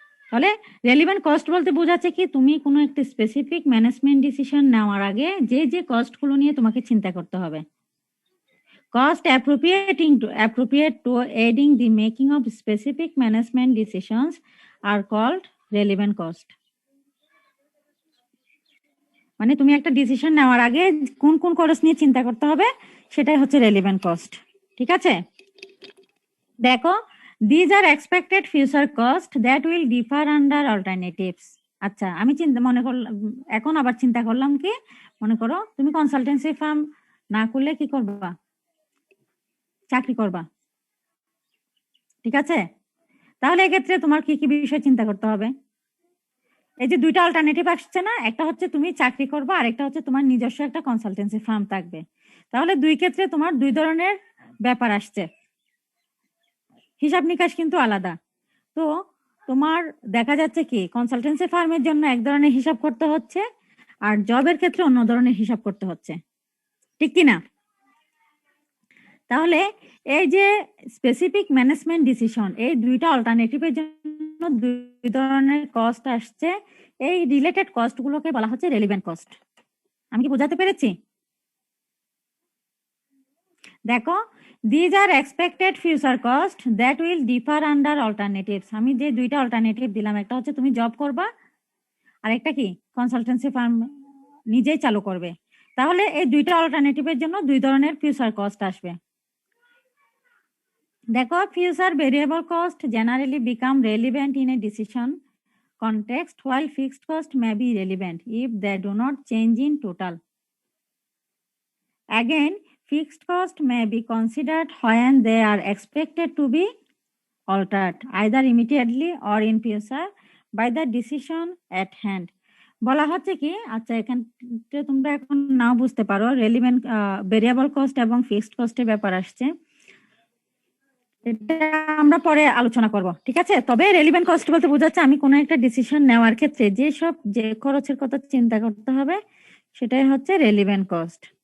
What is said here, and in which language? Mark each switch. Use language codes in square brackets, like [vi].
[bn] তাহলে relevant cost বলতে বোঝাচ্ছে কি, তুমি কোনো একটা স্পেসিফিক ম্যানেজমেন্ট ডিসিশন নেওয়ার আগে যে যে কস্টগুলো নিয়ে তোমাকে চিন্তা করতে হবে। [en] Cost appropriate to aiding the making of specific management decisions are called relevant cost. [bn] মানে তুমি একটা ডিসিশন নেওয়ার আগে কোন কোন খরচ নিয়ে চিন্তা করতে হবে সেটাই হচ্ছে রেলিভেন্ট কস্ট। ঠিক আছে, দেখো, [en] these are expected future cost that will differ under alternatives. [bn] আচ্ছা, আমি মনে করলাম, এখন আবার চিন্তা করলাম কি, মনে করো তুমি কনসালটেন্সি ফার্ম না করলে কি করবা, চাকরি করবা। ঠিক আছে, তাহলে এক্ষেত্রে তোমার কি কি বিষয় চিন্তা করতে হবে? এই যে দুইটা অল্টারনেটিভ আসছে না, একটা হচ্ছে তুমি চাকরি করবা আর একটা হচ্ছে তোমার নিজস্ব একটা কনসালটেন্সি ফার্ম থাকবে। তাহলে দুই ক্ষেত্রে তোমার দুই ধরনের ব্যাপার আসছে, হিসাব নিকাশ কিন্তু আলাদা। তো তোমার দেখা যাচ্ছে কি, কনসালটেন্সি ফার্মের জন্য এক ধরনের হিসাব করতে হচ্ছে আর জবের ক্ষেত্রে অন্য ধরনের হিসাব করতে হচ্ছে, ঠিক কি না? তাহলে এই যে স্পেসিফিক ম্যানেজমেন্ট ডিসিশন, এই দুইটা অল্টারনেটিভের জন্য দুই ধরনের কস্ট আসছে। এই রিলেটেড কস্টগুলোকে বলা হচ্ছে রেলিভেন্ট কস্ট। আমি কি বোঝাতে পেরেছি? দেখো, [en] these are expected future cost that will differ under alternatives. [bn] আমি যে দুইটা অল্টারনেটিভ দিলাম, একটা হচ্ছে তুমি জব করবা আর একটা কি কনসালটেন্সি ফার্ম নিজেই চালু করবে। তাহলে এই দুইটা অল্টারনেটিভের জন্য দুই ধরনের ফিউচার কস্ট আসবে। দেখো, [en] future variable cost generally become relevant in a decision context while fixed cost may be relevant if they do not change in total. Again, fixed cost may be considered when they are expected to be altered either immediately or in future by the decision at hand. [bn] বলা হচ্ছে কি, আচ্ছা এখানে তোমরা এখন নাও বুঝতে পারো, relevant variable cost এবং ফিক্সড কস্টের ব্যাপার আসছে, এটা আমরা পরে আলোচনা করব। ঠিক আছে, তবে রেলিভেন্ট কস্ট বলতে বোঝাচ্ছে আমি কোনো একটা ডিসিশন নেওয়ার ক্ষেত্রে যে খরচের কথা চিন্তা করতে হবে সেটাই হচ্ছে রেলিভেন্ট কস্ট।